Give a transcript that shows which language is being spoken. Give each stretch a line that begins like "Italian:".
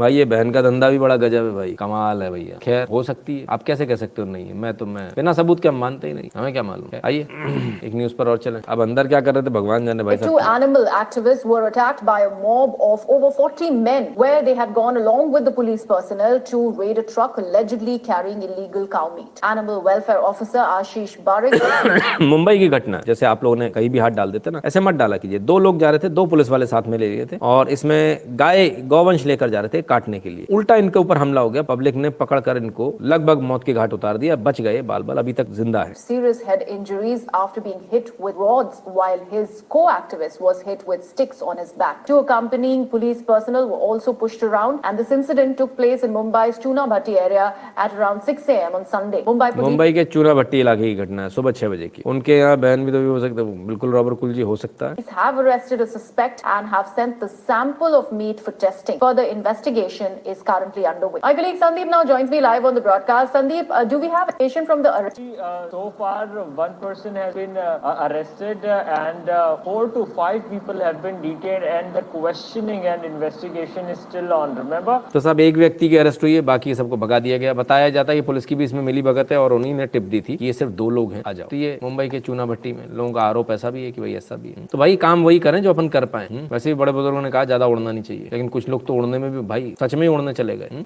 Hindi: भाई ये बहन का धंधा भी बड़ा गजब है भाई, कमाल है भैया। खैर हो सकती है, आप कैसे कह सकते हो नहीं है, मैं बिना सबूत के हम मानते ही नहीं, हमें क्या मालूम। आइए एक न्यूज पर और चलें। अब अंदर क्या कर रहे थे भगवान जाने भाई।
English: Two animal activists were attacked by a mob of over 40 men where they had gone along with the police personnel to raid a truck allegedly carrying illegal cow meat. Animal welfare officer Ashish Barik
Hindi: Mumbai की घटना, जैसे आप लोगों ने कहीं भी हाथ डाल देते ना, ऐसे मत डाला कीजिए। 2 लोग जा रहे थे, 2 पुलिस वाले साथ में ले लिए थे, और इसमें गौवंश लेकर जा रहे थे काटने के लिए। उल्टा इनके ऊपर हमला हो गया, पब्लिक ने पकड़कर इनको लगभग मौत के घाट उतार दिया, बच गए बाल अभी तक जिंदा है।
English: Serious head injuries after being hit with rods while his co-activist was hit with sticks on his back. 2 accompanying police personnel were also pushed around, and this incident took place in Mumbai's Chuna Bhatti area at around 6 a.m. on Sunday.
Hindi: Mumbai के चूना भट्टी इलाके की घटना है, सुबह 6 बजे की। उनके यहाँ बहन भी तो भी हो सकता है, बिल्कुल रॉबर कुल जी हो सकता है।
English: Police have arrested a suspect and have sent the sample of meat for testing. Further investigation is currently underway. My colleague Sandeep now joins me live on the broadcast. Sandeep, do we have information from the arrest? So far, 1 person has been arrested and 4 to 5 people have been detained, and the questioning and investigation is still on. Remember?
Hindi: तो सब एक व्यक्ति की arrest हुई है, बाकी सबको भगा दिया गया। बताया जाता है कि पुलिस की भी इसमें मिली भगत है, और उन्हीं ने टिप दी थी कि ये सिर्फ 2 लोग हैं, आ जाओ। तो ये मुंबई के चूना भट्टी में लोगों का आरोप ऐसा भी है कि भाई ऐसा भी है। तो भाई काम वही करें जो अपन कर पाए। वैसे भी बड़े बुजुर्गों ने कहा ज्यादा उड़ना नहीं चाहिए, लेकिन कुछ लोग तो उड़ने में भी भाई सच में ही उड़ने चले गए।